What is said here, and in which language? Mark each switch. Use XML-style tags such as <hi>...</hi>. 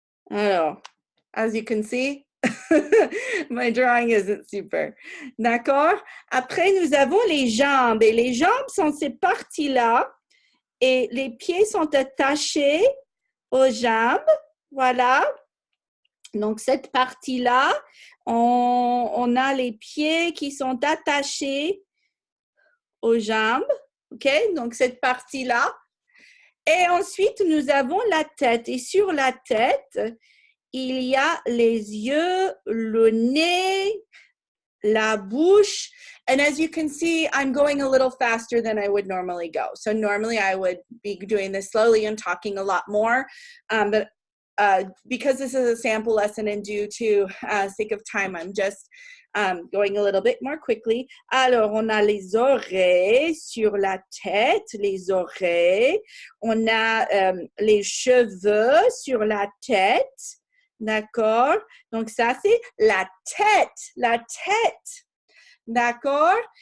<en>Alors, as you can see, my drawing isn't super.</en> <fr>D'accord? Après, nous avons les jambes. Et les jambes sont ces parties-là. Et les pieds sont attachés aux jambes. Voilà. Donc, cette partie-là, on a les pieds qui sont attachés aux jambes. OK? Donc, cette partie-là. Et ensuite, nous avons la tête. Et sur la tête, il y a les yeux, le nez, la bouche.</fr> <en>And as you can see, I'm going a little faster than I would normally go. So normally I would be doing this slowly and talking a lot more. But because this is a sample lesson and due to sake of time, I'm just going a little bit more quickly.</en> <fr>Alors, on a les oreilles sur la tête, les oreilles. On a les cheveux sur la tête. D'accord? Donc, ça, c'est la tête. La tête. D'accord?</fr>